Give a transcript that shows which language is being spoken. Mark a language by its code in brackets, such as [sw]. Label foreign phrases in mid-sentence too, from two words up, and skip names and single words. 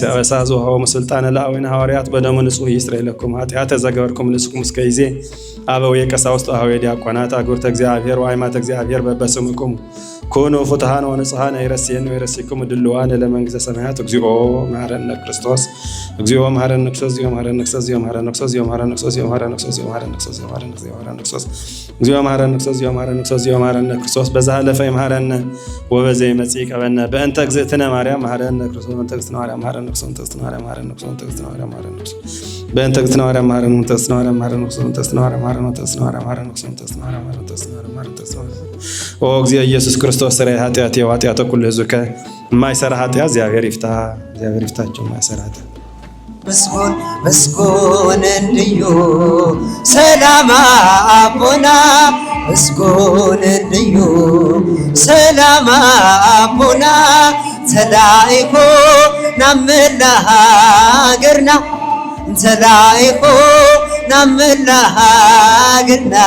[gez] አበሳ ዘወሃቦሙ ስልጣነ ለአበዊነ ሐዋርያት በደሙ ንጹሕ ይስረይ ለኩም ኃጢአተ ዘገበርኩም ንስኩም እስከ ይዜ አበው የቀሳውስት አኀው ዲያቆናት አግብርተ እግዚአብሔር ወአይማተ እግዚአብሔር በበስምኩም ኮኑ ፍትሃን ወንጽሃን ይረስየን ወይረስይኩም ድልዋን ለመንግሥተ ሰማያት እግዚኦ መሐረነ ክርስቶስ እግዚኦ መሐረነ ክርስቶስ እግዚኦ መሐረነ ክርስቶስ እግዚኦ መሐረነ ክርስቶስ እግዚኦ መሐረነ ክርስቶስ እግዚኦ መሐረነ ክርስቶስ እግዚኦ መሐረነ ክርስቶስ እግዚኦ መሐረነ ክርስቶስ እግዚኦ መሐረነ ክርስቶስ እግዚኦ መሐረነ ክርስቶስ እግዚኦ መሐረነ ክርስቶስ በዛለፈ መሐረነ ወበዘይ መጽእ ቀበነ በእንተ እግዝእትነ ማርያም መሐረነ ክርስቶስ በእንተ እግዝእትነ ማርያም መሐረነ ክርስቶስ በእንተ እግዝእትነ ማርያም መሐረነ ክርስቶስ በእንተ እግዝእትነ ማርያም መሐረነ ክርስቶስ በእንተ እግዝእትነ ማርያም መሐረነ ክርስቶስ በእንተ እግዝእትነ ማርያም መሐረነ ክርስቶስ በእንተ እግዝእትነ ማርያም መሐረነ ክርስቶስ በእንተ እግዝእትነ ማርያም መሐረነ ክርስቶስ ኦ እግዚኦ ኢየሱስ ክርስቶስ ስረይ ኃጢአት የኃጢአተ ኩሉ ሕዝብከ [am] የማይሰራ ኃጢአት እግዚአብሔር ይፍታ እግዚአብሔር ይፍታቸው የማይሰራ ኃጢአት [ti] ምስጉን ምስጉን እንድዩ ሰላም አቦና ምስጉን እንድዩ ሰላም አቦና ተላኢኮ ናምላ ሃገርና ተላኢኮ ናምላ ሃገርና